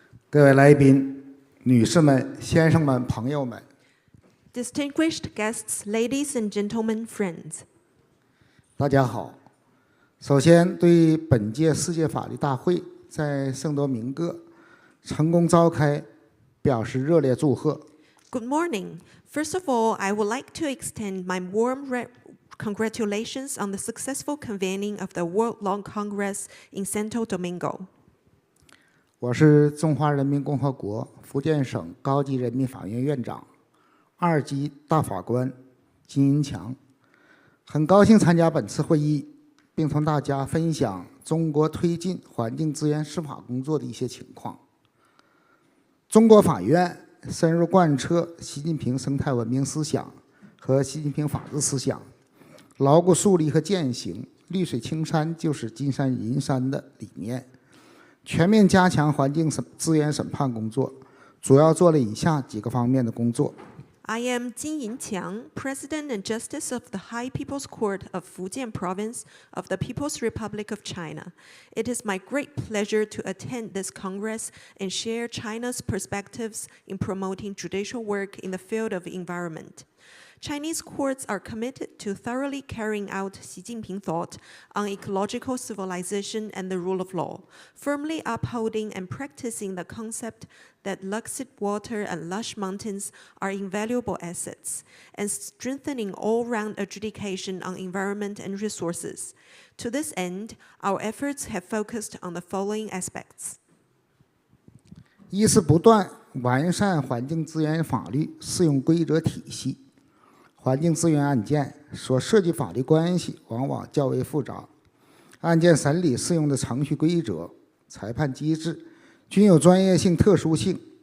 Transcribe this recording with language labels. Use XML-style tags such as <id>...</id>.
<zh>各位来宾、女士们、先生们、朋友们，</zh> <en>Distinguished guests, ladies and gentlemen, friends.</en> <zh>大家好。首先，对本届世界法律大会在圣多明各成功召开表示热烈祝贺。</zh> <en>Good morning. First of all, I would like to extend my warm congratulations on the successful convening of the World Law Congress in Santo Domingo.</en> <zh>我是中华人民共和国福建省高级人民法院院长、2级大法官金银强，很高兴参加本次会议，并同大家分享中国推进环境资源司法工作的一些情况。中国法院深入贯彻习近平生态文明思想和习近平法治思想，牢固树立和践行“绿水青山就是金山银山”的理念，全面加强环境资源审判工作，主要做了以下几个方面的工作。</zh> <en>I am Yinqiang, President and Justice of the High People's Court of Fujian Province of the People's Republic of China. It is my great pleasure to attend this Congress and share China's perspectives in promoting judicial work in the field of environment. Chinese courts are committed to thoroughly carrying out Xi Jinping thought on ecological civilization and the rule of law, firmly upholding and practicing the concept that lucid water and lush mountains are invaluable assets, and strengthening all-round adjudication on environment and resources. To this end, our efforts have focused on the following aspects.</en> <zh>一是不断完善环境资源法律适用规则体系。环境资源案件所涉及法律关系往往较为复杂，案件审理适用的程序规则、裁判机制均有专业性、特殊性。</zh>